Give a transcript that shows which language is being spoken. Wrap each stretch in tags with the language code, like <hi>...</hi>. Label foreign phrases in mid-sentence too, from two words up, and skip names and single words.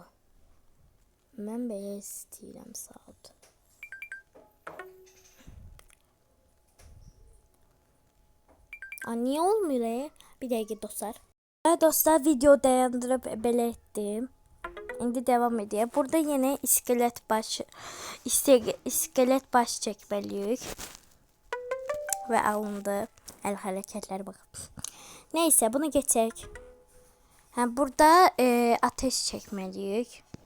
<az>Mən belə istəyirəm saat. Niyə olmur? Bir dəqiqə dostlar. Dostlar video dayandırıp belə etdim. İndi devam edeyim.</az> <tr>Burada yine iskelet baş çekmeliyik. Ve alındı. El hareketler bakın. Neyse bunu geçecek. Burada ateş çekmeliyik.</tr>